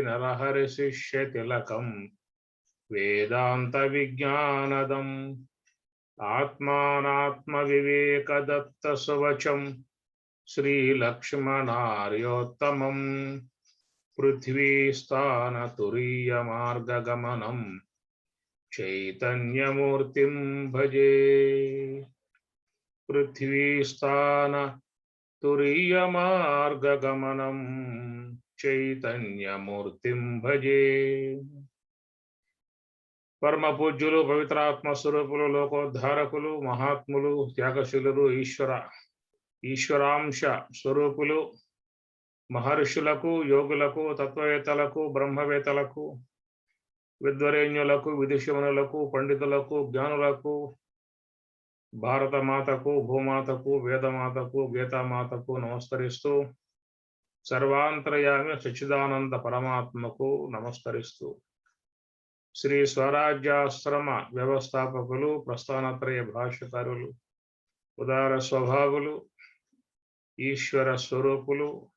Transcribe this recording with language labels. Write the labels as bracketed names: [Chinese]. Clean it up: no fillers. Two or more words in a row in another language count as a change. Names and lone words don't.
[Sanskrit] नरहरि शिष्य तिलकं वेदांत विज्ञानदम् आत्मानात्म विवेक दत्त सुवचम् श्री लक्ष्मणार्योत्तमम् पृथ्वी स्थान तुरीय मार्ग गमनम् चैतन्यमूर्तिं भजे। पृथ्वी स्थान तुरीय मार्ग गमनम् चैतन्यमूर्तिं भजे। [Telugu] परम पूज्युలు పవిత్రాత్మ స్వరూపులు లోకోద్ధారకులు మహాత్ములు త్యాగశీలురు ఈశ్వరాంశ స్వరూపులు మహర్షులకు యోగులకు తత్వవేత్తలకు బ్రహ్మవేత్తలకు విద్వరేణ్యులకు విదుషమునులకు పండితులకు జ్ఞానులకు భారతమాతకు భూమాతకు వేదమాతకు గీతామాతకు నమస్కరిస్తూ సర్వాంతర్యామి సచ్చిదానంద పరమాత్మకు నమస్కరిస్తూ శ్రీ స్వరాజ్యాశ్రమ వ్యవస్థాపకులు ప్రస్థానత్రయ భాష్యకారులు ఉదార స్వభావులు ఈశ్వర స్వరూపులు